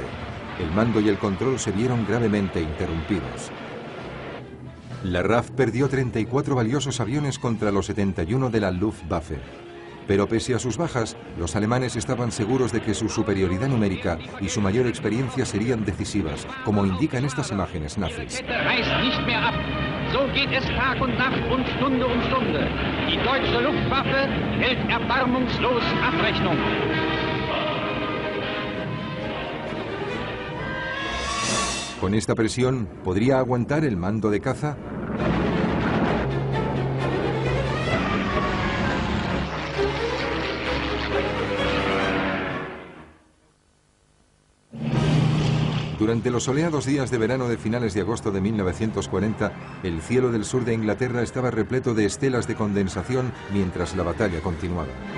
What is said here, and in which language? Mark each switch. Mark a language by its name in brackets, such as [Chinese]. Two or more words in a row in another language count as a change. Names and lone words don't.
[Spanish] El mando y el control se vieron gravemente interrumpidos. La RAF perdió 34 valiosos aviones contra los 71 de la Luftwaffe. Pero pese a sus bajas, los alemanes estaban seguros de que su superioridad numérica y su mayor experiencia serían decisivas, como indican estas imágenes nazis. [German] So geht es Tag und Nacht und Stunde um Stunde. Die deutsche Luftwaffe hält erbarmungslos Abrechnung. [Spanish] Con esta presión, ¿podría aguantar el mando de caza? Durante los soleados días de verano de finales de agosto de 1940, el cielo del sur de Inglaterra estaba repleto de estelas de condensación mientras la batalla continuaba.